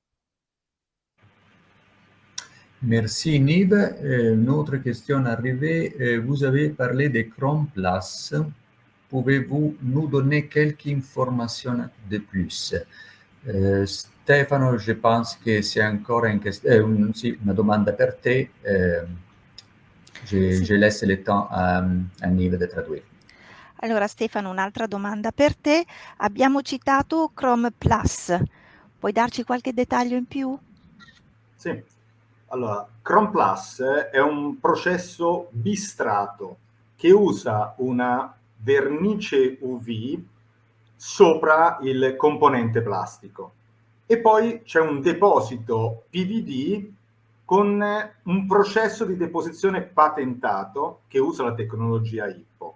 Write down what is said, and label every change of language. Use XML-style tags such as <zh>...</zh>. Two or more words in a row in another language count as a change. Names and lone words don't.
<fr>Merci Nive. Une autre question arrivée. Vous avez parlé de Chrome Plus. Pouvez-vous nous donner quelques informations de plus? Stefano, je pense que c'est encore</fr> <it>una domanda per te.</it> <fr>Je laisse le temps a Nive</fr> <it>di tradurre. Allora Stefano, un'altra domanda per te. Abbiamo citato Chrome Plus. Puoi darci qualche dettaglio in più? Sì. Allora, Chrome Plus è un processo bistrato che usa una vernice UV sopra il componente plastico e poi c'è un deposito PVD con un processo di deposizione patentato che usa la tecnologia IPPO.</it>